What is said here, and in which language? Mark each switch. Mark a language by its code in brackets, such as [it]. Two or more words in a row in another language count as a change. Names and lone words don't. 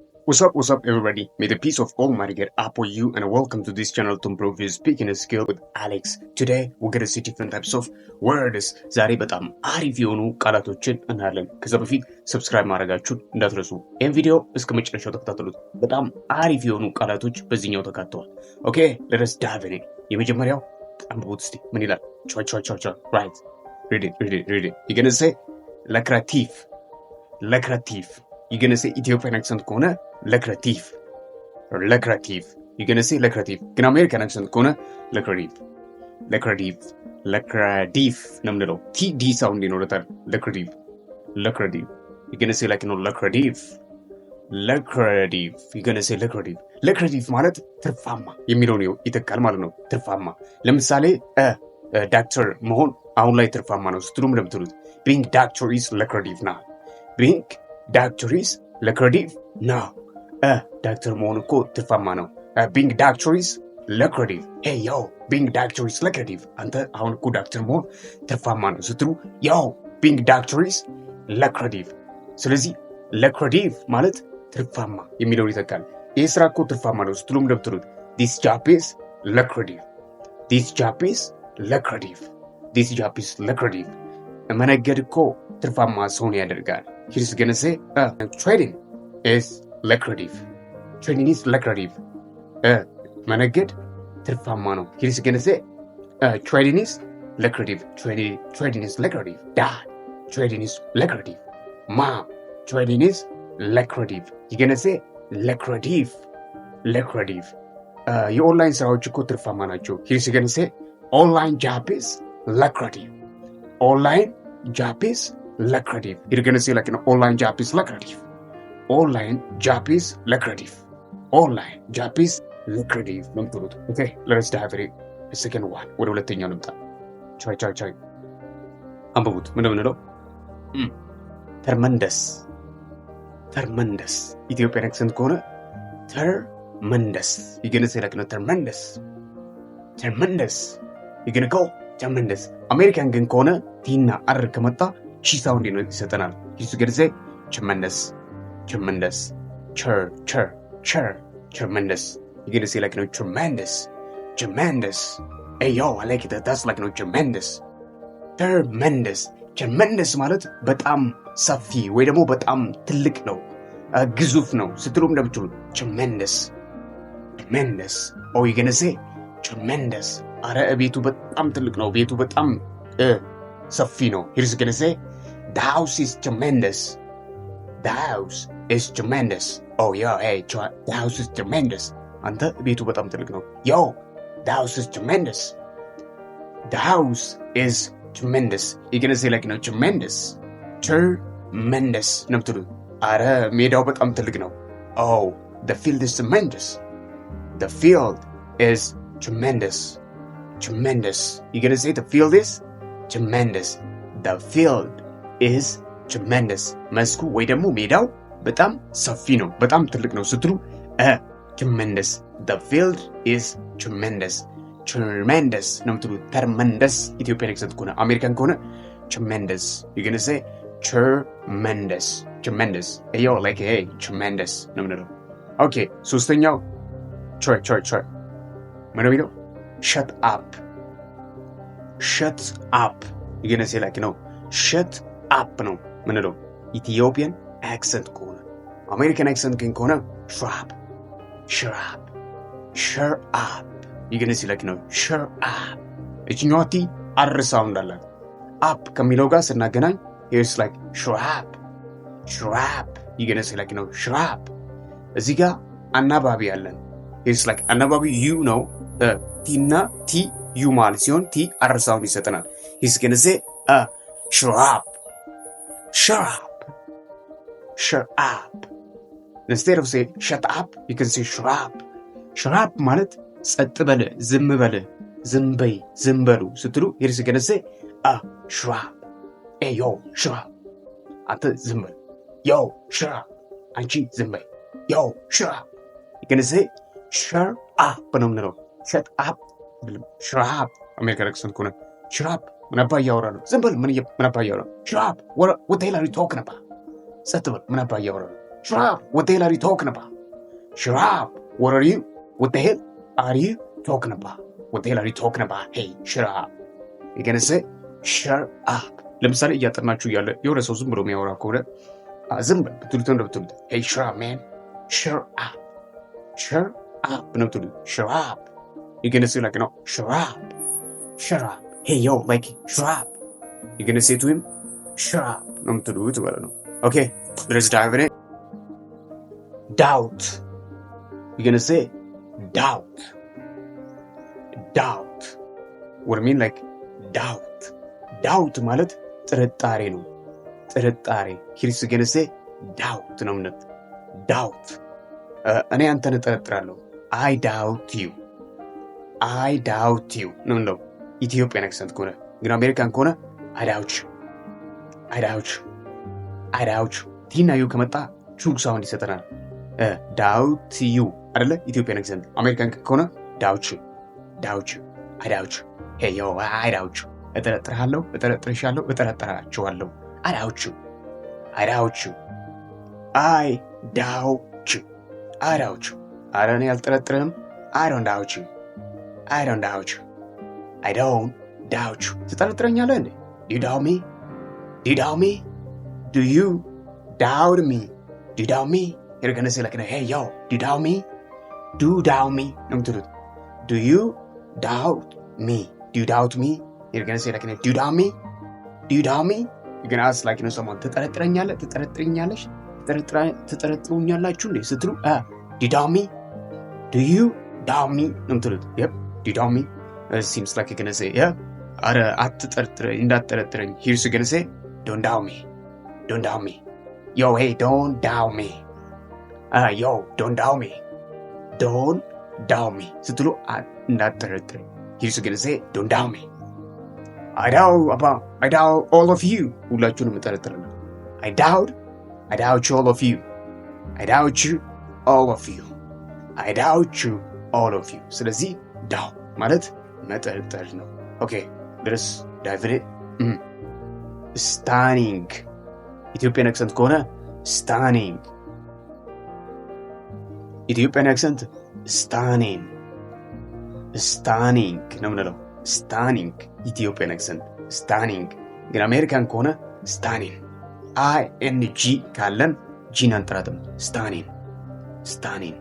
[en] What's up, everybody? May the peace of Almighty get upon you, and welcome to this channel to improve your speaking skill with Alex. Today, we're gonna see different types of words. [am] ዛሬ በጣም አሪፍ የሆኑ ቃላቶችን እናያለን። ከዛ በፊት ሰብስክራይብ ማድረጋችሁን እንዳትረሱ። ይህን ቪዲዮ እስከ መጨረሻው ተከታተሉት። በጣም አሪፍ የሆኑ ቃላቶች በዚህኛው ተካተዋል። ኦኬ [en] let's dive in. [am] የመጀመሪያው አንብቡት እስቲ ምን ይላል? [en] ቻ right. Read it. You're gonna say lucrative. You're gonna say Ethiopian accent ከሆነ lucrative. You're gonna say lucrative. [am] ግን [en] American accent [am] ከሆነ lucrative ነው የምንለው። [en] TD sound [am] ይኖረታል። lucrative. [en] You're gonna say lucrative. You're gonna say lucrative [am] ማለት ትርፋማ የሚለውን ይተካል ማለት ነው። ትርፋማ ለምሳሌ ዳክተር መሆን አሁን ላይ ትርፋማ ነው ስትሉም ለምትሉት [en] being doctor is lucrative now. being doctor is lucrative now. [am] ዳክተር መሆን እኮ ትርፋማ ነው። [en] being doctor is lucrative. hey yo, being doctor is lucrative. [am] አንተ አሁን እኮ ዳክተር መሆን ትርፋማ ነው ስትሉ [en] yo, being doctor is lucrative. [am] ስለዚህ lucrative ማለት ትርፋማ የሚለውን ይተካል። ይህ ስራ እኮ ትርፋማ ነው ስትሉም ለምትሉት [en] this job is lucrative. [am] መነገድ እኮ ትርፋማ ሰውን ያደርጋል። [en] he's gonna say trading is lucrative. [am] መነገድ ትርፋማ ነው። [en] he's gonna say trading is lucrative. Dad, trading is lucrative. Mom, trading is lucrative. you're gonna say lucrative. [am] የኦንላይን ስራዎች እኮ ትርፋማ ናቸው። [en] he's gonna say online job is lucrative. You're gonna say online job is lucrative. Okay, let's dive in. The second one. [am] ወደ ሁለተኛው ልምጣ። ቻይ አንብቡት። ምን ነው? [en] ተርመንደስ Ethiopian accent ከሆነ ተርመንደስ። you're gonna say ተርመንደስ። you're gonna go tremendous. [am] አሜሪካን ግን ከሆነ ቲና አር ከመጣ [en] sh sound [am] ነው ይሰጠናል። [en] he's gonna say tremendous. tremendous. you're gonna say tremendous. hey yo, I like it. That's tremendous. [am] tremendous ማለት በጣም ሰፊ ወይ ደግሞ በጣም ትልቅ ነው፣ ግዙፍ ነው ስትሉም እንደምትሉ tremendous. [en] oh, you're gonna say tremendous. [am] አረ ቤቱ በጣም ትልቅ ነው፣ ቤቱ በጣም ሰፊ ነው። [en] he's gonna say the house is tremendous. oh yeah, hey, the house is tremendous. [am] አንተ ቤቱ በጣም ትልቅ ነው። [en] yo, the house is tremendous. you're gonna say tremendous [am] ነው የምትሉ። አረ ሜዳው በጣም ትልቅ ነው። [en] oh, the field is tremendous. you're gonna say the field is tremendous. [am] መስኩ ወይ ደግሞ ሜዳው በጣም ሰፊ ነው፣ በጣም ትልቅ ነው ስትሉ tremendous. [en] the field is tremendous [am] ነው የምትሉ። ተርመንደስ [en] Ethiopian accent [am] ከሆነ አሜሪካን ከሆነ tremendous. [en] you're gonna say tremendous. yo, hey, tremendous [am] ነው የምንለው። ኦኬ ሶስተኛው try ምን ነው የሚለው? [en] shut up. you're gonna say shut up [am] ነው ምንለው [en] Ethiopian accent [am] ከሆነ። [en] American accent [am] ግን ከሆነ [en] shut up. you're gonna say shut up. [am] እችኛዋ [en] TR sound [am] አላት። up ከሚለው ጋር ስናገናኝ [en] here's shut up. you're gonna say shut up. [am] እዚህ ጋር አናባቢ አለን። here's አናባቢ ዩ ነው። ቲና ቲ ዩ ማለት ሲሆን [en] TR sound [am] ይሰጠናል። [en] he's gonna say shut up. instead of say shut up, you can say shut up [am] ማለት ጸጥ በል፣ ዝም በይ፣ ዝም በሉ ስትሉ [en] he's gonna say shut up. hey yo, shut up. [am] አንተ ዝም በል። [en] yo, shut up. [am] አንቺ ዝም በይ። [en] yo, shut up. you're gonna say shut up [am] ነው የምንለው። [en] shut up American accent [am] ከሆነ [en] shut up [am] ምን አባ እያወራ ነው? ዝም በል። ምን አባ እያወራ ነው? [en] shut up. what the hell are you talking about? ጸጥ በል። ምን አባ እያወራ ነው? shut up. what the hell are you talking about? shut up. What the hell are you talking about? What the hell are you talking about? Hey, shut up. You're gonna say shut up. [am] ለምሳሌ እያጠናችሁ እያለ የሆነ ሰው ዝም ብሎ የሚያወራ ከሆነ ዝም ብትሉት እንደምትሉት [en] hey shut up man, shut up, shut up [am] ነው ብትሉት [en] shut up. You're gonna say like, no, shut up, shut up. Hey yo, like shut up. You're gonna say to him shut up [am] ነው ብትሉት ማለት ነው። [en] Okay, let's dive in it. Doubt. You're gonna say doubt, doubt. What I mean, like doubt. [am] Doubt ማለት ጥርጣሬ ነው። ጥርጣሬ [en] he's gonna say doubt [am] ነው ማለት doubt። እኔ አንተን እጠረጥራለሁ [en] I doubt you, I doubt you [am] ነው [en] Ethiopian accent [am] ከሆነ ግን አሜሪካን ከሆነ [en] I doubt you, I doubt you, [am] I [en] doubt you [am] ቲና ዩ ከመጣ ቹግ ሳውንድ ይሰጠናል። doubt you አይደለ [en] Ethiopian accent። [am] አሜሪካን ከሆነ [en] doubt you, doubt you, I doubt you. Hey yo, I doubt you. [am] እጠረጥርሃለሁ፣ እጠረጥርሻለሁ፣ እጠረጥራችኋለሁ። [en] I doubt you, I doubt you, I doubt you, I doubt you. [am] ኧረ እኔ አልጠረጥርህም። [en] I don't doubt you, I don't doubt you, I don't doubt you. [am] ትጠረጥረኛለህ እንዴ? [en] Do you doubt me? Do you doubt me? Do you doubt me? Do you doubt me? You're gonna say like, hey yo, do you doubt me? Do doubt me ነው የምትሉት። Do you doubt me? Do you doubt me? You're gonna say like, do you doubt me? Do you doubt me? You're gonna ask like, someone [am] ትጠረጥረኛለህ፣ ትጠረጥረኛለሽ፣ ትጠረጥሩኛላችሁ እንዴ ስትሉ [en] do you doubt me? Do you doubt me [am] ነው የምትሉት። [en] Yep, do you doubt me? It seems like you're gonna say, yeah, [am] ኧረ አትጠርጥረኝ፣ እንዳትጠረጥረኝ። [en] Here's you're gonna say, don't doubt me, don't doubt me. Yo, hey, don't doubt me. Yo, don't doubt me, don't doubt me ስትሉ እንዳትጠረጥረኝ። Here's you're gonna say, don't doubt me. I doubt all of you. [am] ሁላችሁንም እጠረጥራለሁ። [en] I doubt you all of you. I doubt you all of you. I doubt you all of you. [am] ስለዚህ doubt ማለት መጠርጠር ነው። [en] Okay, let's dive in it. Stunning. Ethiopian accent [am] ከሆነ stunning. [en] Ethiopian accent stunning. [am] Stunning ነው የምንለው። stunning [en] Ethiopian accent [am] stunning። ግን አሜሪካን ከሆነ stunning ing ካለን ጂን አንጠራጥም። stunning, stunning.